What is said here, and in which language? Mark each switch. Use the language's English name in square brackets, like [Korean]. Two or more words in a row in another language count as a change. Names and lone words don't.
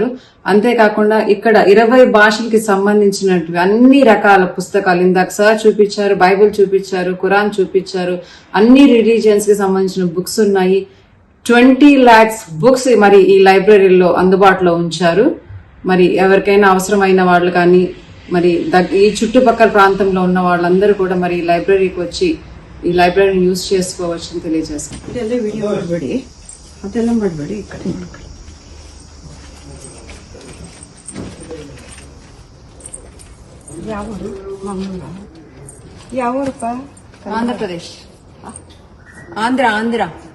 [Telugu] అంతేకాకుండా ఇక్కడ 20 భాషలకి సంబంధించినట్టు అన్ని రకాల పుస్తకాలు, ఇందాక సార్ చూపించారు, బైబిల్ చూపించారు, ఖురాన్ చూపించారు, అన్ని రిలీజియన్స్ కి సంబంధించిన బుక్స్ ఉన్నాయి. 20 [English] lakhs books [Telugu] మరి ఈ లైబ్రరీలో అందుబాటులో ఉంచారు. మరి ఎవరికైనా అవసరమైన వాళ్ళు కానీ మరి ఈ చుట్టుపక్కల ప్రాంతంలో ఉన్న వాళ్ళందరూ కూడా మరి ఈ లైబ్రరీకి వచ్చి ఈ లైబ్రరీని యూజ్ చేసుకోవచ్చు అని తెలియజేస్తాం. [Kannada] ಅದೆಲ್ಲ ಮಾಡಬೇಡಿ, ಈ ಕಡೆ ಯಾವೂರು? ಮಂಗಳೂರು. ಯಾವೂರಪ್ಪ? ಆಂಧ್ರ ಪ್ರದೇಶ್. ಆಂಧ್ರ.